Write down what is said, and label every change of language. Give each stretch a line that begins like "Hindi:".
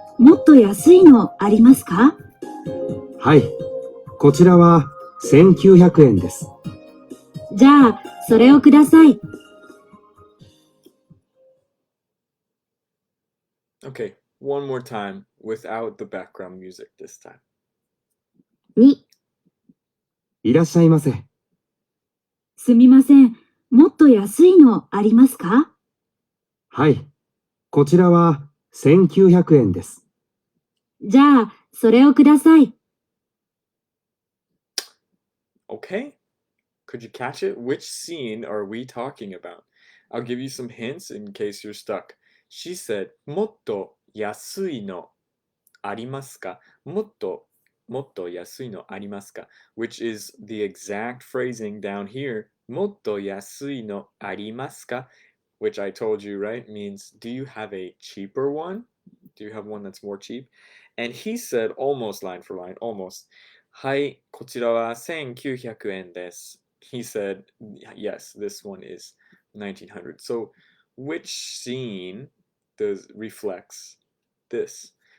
Japanese: もっと安いのありますか? はい、こちらは1900円です。じゃあ、それをください。
English: Okay, one more time without the background music this time. 2、
Japanese: いらっしゃいませ。すみません。もっと安いのありますか? はい、こちらは1900円です。じゃあ、それをください。
English: Okay? Could you catch it? Which scene are we talking about? I'll give you some hints in case you're stuck. She said,
Japanese: もっと安いのありますか? もっと安いのありますか?
English: Which is the exact phrasing down here.
Japanese: もっと安いのありますか?
English: Which I told you, right, means do you have a cheaper one? Do you have one that's more cheap? And he said, almost line for line, almost.
Japanese: はい、こちらは1900円です.
English: He said, yes, this one is 1900. So which scene reflects this?